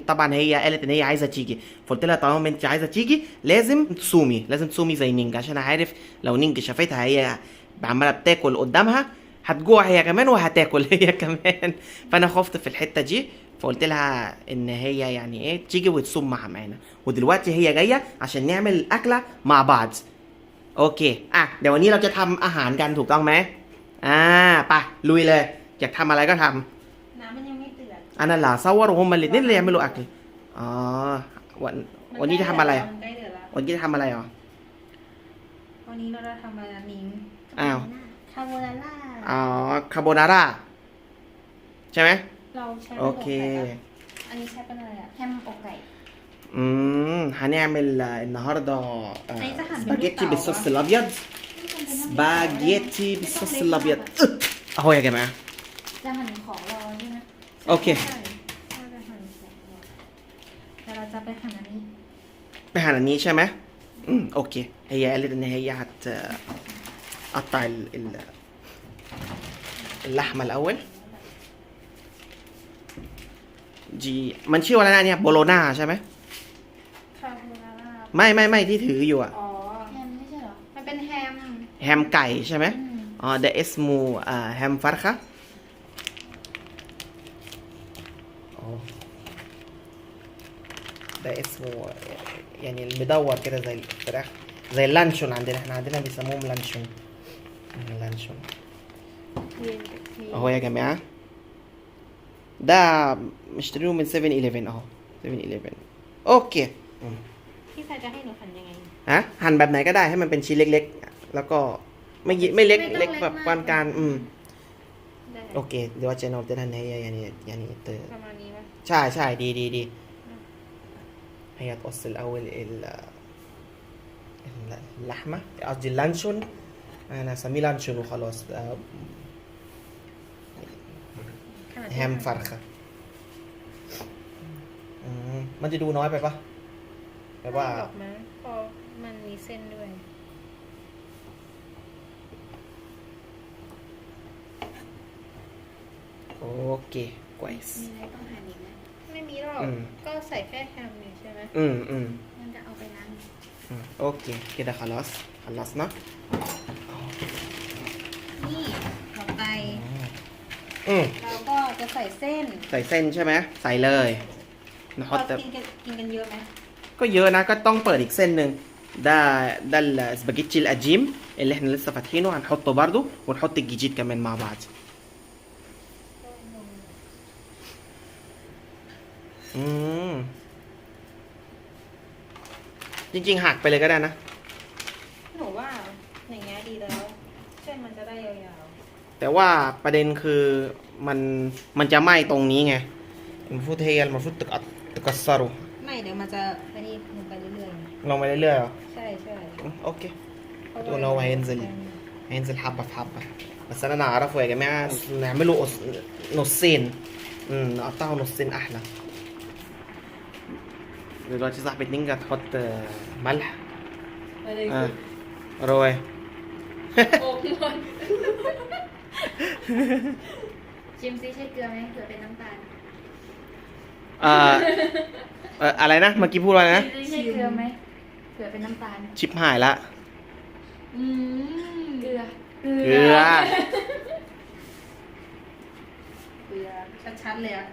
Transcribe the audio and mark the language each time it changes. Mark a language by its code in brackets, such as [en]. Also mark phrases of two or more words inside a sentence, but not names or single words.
[ar] طبعا هي قالت ان هي عايزه تيجي، فقلت لها طالما انت عايزه تيجي لازم تصومي زي نينج، عشان عارف لو نينج شافتها هي عماله بتاكل قدامها هتجوع هي كمان وهتاكل هي كمان. فانا خفت في الحته دي، فقلت لها ان هي يعني ايه تيجي وتصوم معانا. ودلوقتي هي جايه عشان نعمل الاكله مع بعض. [th] โอเคเดี๋ยววันนี้เราจะทำอาหารกันถูกต้องไหมไปลุยเลยอยากทำอะไรก็ทำ น้ำมันยังไม่เดือด อันนั้นล่ะ [ar] صوروا هما الاثنين اللي يعملوا اكل [th] อ๋อวันนี้จะทำอะไร มันใกล้เดือดแล้ว วันนี้จะทำอะไรอ๋อ วันนี้เราจะทำอะไรนิ้ง อ้าว คาโบนาร่า อ๋อคาโบนาร่าใช่ไหม เราใช้ โอเค อันนี้ใช้เป็นอะไรอะแฮมอกไก่ [ar] هنعمل النهارده سباجيتي بالصوص الابيض. سباجيتي بالصوص الابيض اهو يا جماعه. [th] จะหั่นของรอใช่ไหม โอเค ใช่จะหั่นของรอแต่เราจะไปหั่นอันนี้ ไปหั่นอันนี้ใช่ไหมโอเค [ar] هي قالت ان هي هتقطع اللحمه الاول دي [th] มันชื่อว่าอะไรนะเนี่ยโบโลนาใช่ไหม คาโบนาร่า ไม่ที่ถืออยู่อะ อ๋อแฮมไม่ใช่เหรอมันเป็นแฮม แฮมไก่ใช่ไหมอ๋อ [ar] ده اسمه هام فرخة. ده اسمه يعني المدور كده زي الفراخ زي اللانشون عندنا، احنا عندنا بيسموهم لانشون. لانشون اهو يا جماعة، ده مشترينه من 7-Eleven اهو 7-Eleven. اوكي [th] พี่ชายจะให้หนูหั่นยังไง หั่นแบบไหนก็ได้ให้มันเป็นชิ้นเล็กๆแล้วก็ไม่เล็กเล็กแบบปานกลางโอเคเดี๋ยวจะนอนจะทานให้يعني ประมาณนี้ป่ะ ใช่ดี [ar] هي تقص الاول اللحمه قصدي اللانشون، انا اسميه لانشون وخلاص. [th] แฮมฟัรค่ะมันจะดูน้อยไปปะแบบว่า ดอกไม้พอมันมีเส้นด้วย โอเคكويس มีอะไรต้องหั่นอีกไหมไม่มีหรอกก็ใส่แค่แฮมนี่ใช่ไหมมันจะเอาไปล้าง [ar] اوكي كده خلاص خلصنا. [th] นี่ต่อไปเราก็จะใส่เส้น ใช่ไหมใส่เลย เรากินกันเยอะไหม ก็เยอะนะก็ต้องเปิดอีกเส้นหนึ่ง [ar] ده السباجيتي القديم اللي احنا لسه فاتحينه هنحطه برضو ونحط الجديد كمان مع بعض. [th] จริงๆหักไปเลยก็ได้นะ หนูว่าอย่างเงี้ยดีแล้วเส้นมันจะได้ยาว ๆแต่ว่าประเด็นคือมันจะไหม้ตรงนี้ไง [ar] المفروض هي المفروض تكسره [th] ไม่เดี๋ยวมันจะอันนี้ลงไปเรื่อย ลงไปเรื่อยๆเหรอ ใช่ โอเคตัวโน้ต [ar] هينزل حبة في حبة بس انا اعرفه يا جماعة نعمله نصين نقطعه نصين احلى. دلوقتي صاحبة نينجا تحط ملح روي [th] โอ้พี่บอลชิมซิใช่เกลือไหมเกลือเป็นน้ำตาล อะไรนะเมื่อกี้พูดว่านะ ใช่เกลือไหมเกลือเป็นน้ำตาล ชิปหายละ เกลือชัดๆเลยอะ